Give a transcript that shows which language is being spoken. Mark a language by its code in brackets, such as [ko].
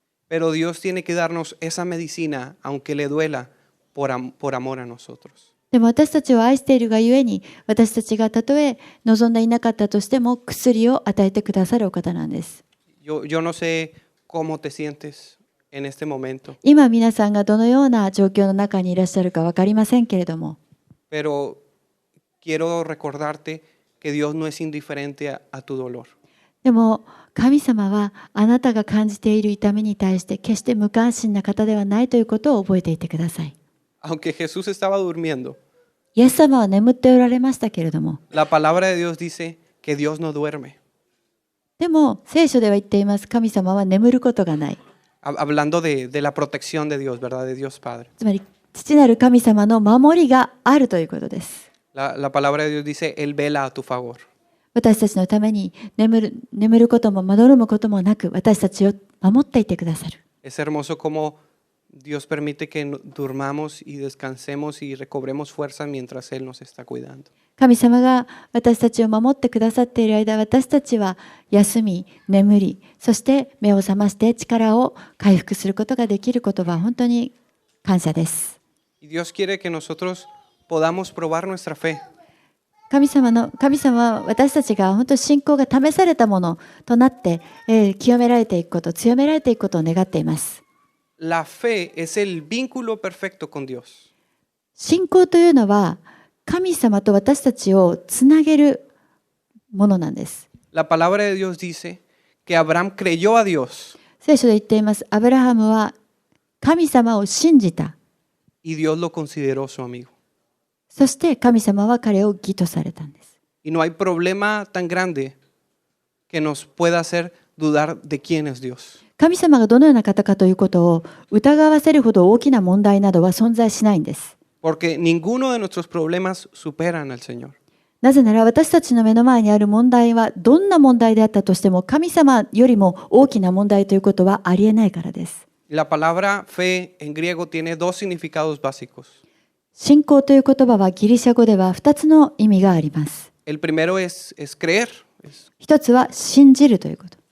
[es] Pero Dios tiene que darnos esa medicina, aunque le duela, por amor a nosotros. [ja] でも私たちを愛しているがゆえに、私たちがたとえ望んでいなかったとしても薬を与えてくださるお方なんです。 [es] Yo no sé cómo te sientes en este momento, [ja] 今皆さんがどのような状況の中にいらっしゃるか分かりませんけれども、 [es] pero quiero recordarte que Dios no es indiferente a tu dolor. [ja] でも神様はあなたが感じている痛みに対して決して無関心な方ではないということを覚えていてください。 [es] Aunque Jesús estaba durmiendo, [ja] イエス様は眠っておられましたけれども、 [es] la palabra de Dios dice que Dios no duerme. [ja] でも聖書では言っています。神様は眠ることがない。 [es] Hablando de la protección de Dios, ¿verdad? De Dios Padre. [ja] つまり父なる神様の守りがあるということです。 [es] La palabra de Dios dice, Él vela a tu favor. [ja] 私たちのために眠ることもまどろむこともなく、私たちを守っていてくださる。 [es] Es hermoso como Dios permite que durmamos y descansemos y recobremos fuerza mientras Él nos está cuidando. [ja] 神様が私たちを守ってくださっている間、私たちは休み、眠り、そして目を覚まして力を回復することができることは本当に感謝です。 [es] Y Dios quiere que nosotros podamos probar nuestra fe. [ja] 神様は私たちが本当に信仰が試されたものとなって、清められていくこと、強められていくことを願っています。 [es] La fe es el vínculo perfecto con Dios. [ja] 信仰というのは神様と私たちをつなげるものなんです。 [es] La palabra de Dios dice que Abraham creyó a Dios [ja] 聖書で言っています。アブラハムは神様を信じた。 [es] y Dios lo consideró su amigo. [ja] そして神様は彼を義とされたんです。 [es] Y no hay problema tan grande que nos pueda hacer dudar de quién es Dios. [ja] 神様がどのような方かということを疑わせるほど大きな問題などは存在しないんです。 [es] Porque ninguno de nuestros problemas superan al Señor. [ja] なぜなら私たちの目の前にある問題はどんな問題であったとしても神様よりも大きな問題ということはありえないからです。 [es] La palabra fe en griego tiene dos significados básicos. [ja] 信仰という言葉はギリシャ語では2つの意味があります。 [es] El primero es creer [ja] 一つは信じるということ。